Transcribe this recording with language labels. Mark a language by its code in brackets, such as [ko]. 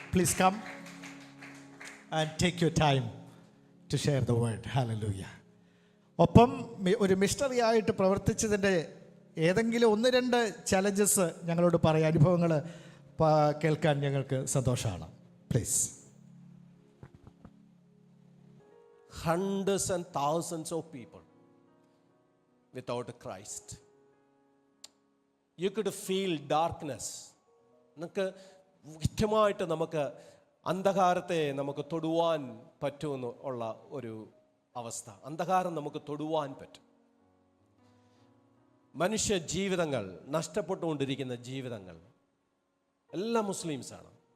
[en] Please come and take your time to share the word. Hallelujah. [ml] ഒപ്പം ഒരു missionary ആയിട്ട് പ്രവർത്തിച്ചതിൻ്റെ ഏതെങ്കിലും 1-2 ചലഞ്ചസ് ഞങ്ങളോട് പറയാം, അനുഭവങ്ങൾ കേൾക്കാൻ ഞങ്ങൾക്ക് സന്തോഷമാണ്. [en] Please. Hundreds and thousands of people without Christ. You could feel darkness. [ml] നമുക്ക് വ്യക്തമായിട്ട് നമുക്ക് അന്ധകാരത്തെ നമുക്ക് തൊടുവാൻ പറ്റുമെന്ന് ഉള്ള ഒരു അവസ്ഥ. അന്ധകാരം നമുക്ക് തൊടുവാൻ പറ്റും. മനുഷ്യ ജീവിതങ്ങൾ, നഷ്ടപ്പെട്ടുകൊണ്ടിരിക്കുന്ന ജീവിതങ്ങൾ എല്ലാം മുസ്ലിംസാണ്.